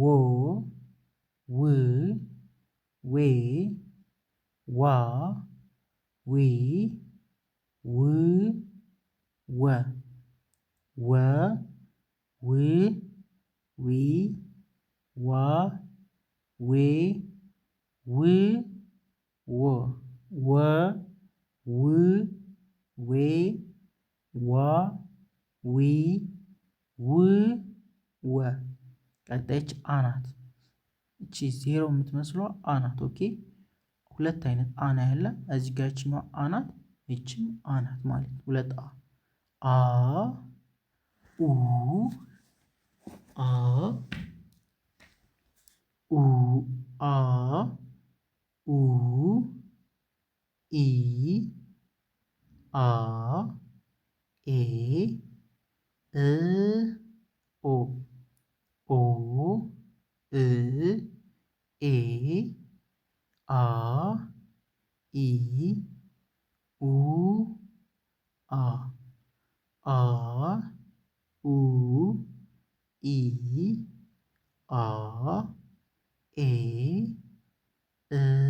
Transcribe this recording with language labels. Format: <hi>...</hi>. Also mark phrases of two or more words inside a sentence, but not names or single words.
<am>ው ዌ ዋ ዊ ው ወ ወ ው ዊ ዋ ዌ ው ዎ ወ ው ዌ ዋ ዊ ው ወ ቀጣይች አ ናት። እቺ ዜሮ የምትመስለው አ ናት። ኦኬ ሁለት አይነት አ ነው ያለ እዚህ ጋር ይችኛዋ አ ናት፣ ይችም አ ናት ማለት ነው። ሁለት አ ኡ አ ኡ አ ኡ ኢ አ ኤ እ ኦ ኦ እ ኤ አ ኢ ኡ አ አ ኡ ኢ አ ኤ እ</am>